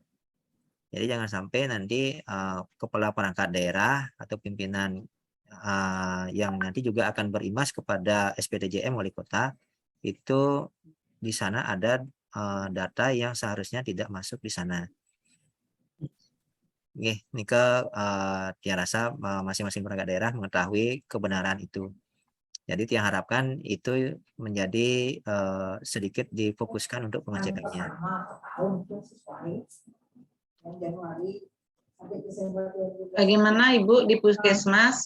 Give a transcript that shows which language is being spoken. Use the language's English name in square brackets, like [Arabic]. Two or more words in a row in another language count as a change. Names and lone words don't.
[Indonesian] Jadi jangan sampai nanti kepala perangkat daerah atau pimpinan yang nanti juga akan berimbas kepada SPTJM wali kota itu di sana ada data yang seharusnya tidak masuk di sana. Nggih, [Balinese] nika tiang rasa [Indonesian] masing-masing perangkat daerah mengetahui kebenaran itu. Jadi tiang harapkan itu menjadi sedikit difokuskan untuk pengecekannya. Bagaimana Ibu di Puskesmas?